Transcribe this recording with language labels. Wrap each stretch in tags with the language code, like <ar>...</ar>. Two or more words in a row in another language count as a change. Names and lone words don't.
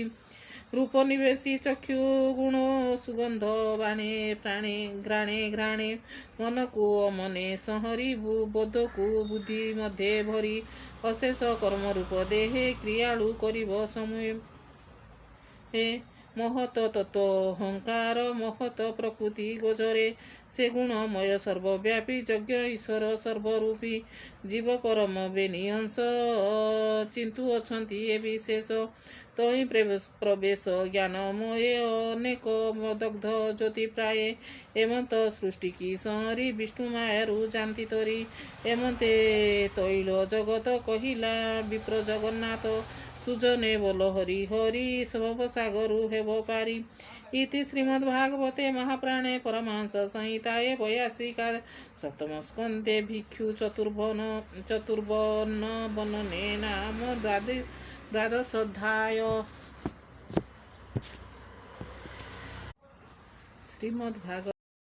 <or>ରୂପ ନିବେଶୀ ଚକ୍ଷୁ ଗୁଣ ସୁଗନ୍ଧ ବାଣେ ପ୍ରାଣେ ଘ୍ରାଣେ ଘ୍ରାଣେ, ମନକୁ ଅମନେ ସଂହରି ବୋଧକୁ ବୁଦ୍ଧି ମଧ୍ୟେ ଭରି। ଅଶେଷ କର୍ମ ରୂପ ଦେହେ କ୍ରିୟାଳୁ କରିବ ସମୂହେ, ମହତ ତତ୍ତ୍ୱ ଅହଂକାର ମହତ ପ୍ରକୃତି ଗୋଚରେ ସେ ଗୁଣମୟ ସର୍ବବ୍ୟାପୀ ଯଜ୍ଞ ଈଶ୍ୱର ସର୍ବରୂପୀ ଜୀବ ପରମ ବେନିଅଂଶ ଚିନ୍ତୁ ଅଛନ୍ତି ଏ ବିଶେଷ ତହିଁ ପ୍ରବେଶ ଜ୍ଞାନମୟ ଅନେକ ଦଗ୍ଧ ଜ୍ୟୋତି ପ୍ରାୟ ଏମନ୍ତ ସୃଷ୍ଟି କି ସଂହରି ବିଷ୍ଣୁ ମାୟାରୁ ଜାନ୍ତି ତରି ଏମନ୍ତେ ତୈଳ ଜଗତ କହିଲା ବିପ୍ର ଜଗନ୍ନାଥ ସୁଜନେ ବୋଲ ହରି ହରି ଭବସାଗରୁ ହେବ ପାରି</or> <sa>इति श्रीमद्भागवते महाप्राणे परमहंस संहिताये 82 सप्तम स्कन्धे भिक्षु चतुर्वन बनने नाम द्वादशोऽध्याय। श्रीमद्भागवत</sa>